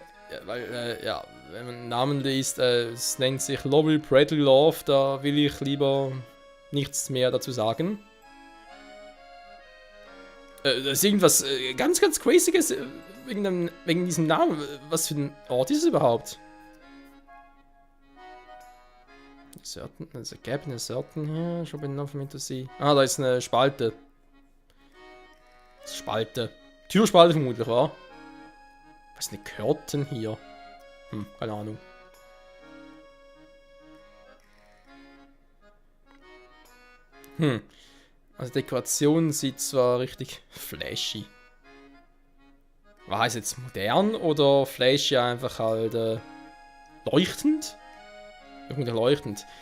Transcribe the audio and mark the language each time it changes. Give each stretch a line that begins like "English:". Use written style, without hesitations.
German: Ja, weil, ja, wenn man einen Namen liest, es nennt sich Lobby Bradley Love, da will ich lieber nichts mehr dazu sagen. Das ist irgendwas ganz, ganz Crazyes wegen diesem Namen. Was für ein Ort ist es überhaupt?
English: Certain, there's a gap in a certain here. Should be enough for me to see.
German: Ah, da ist eine Spalte. Spalte. Türspalte vermutlich, wa? Was ist eine Curtain hier? Keine Ahnung. Also Dekoration sieht zwar richtig flashy. Was heißt jetzt modern oder flashy einfach halt leuchtend? Irgendwie leuchtend.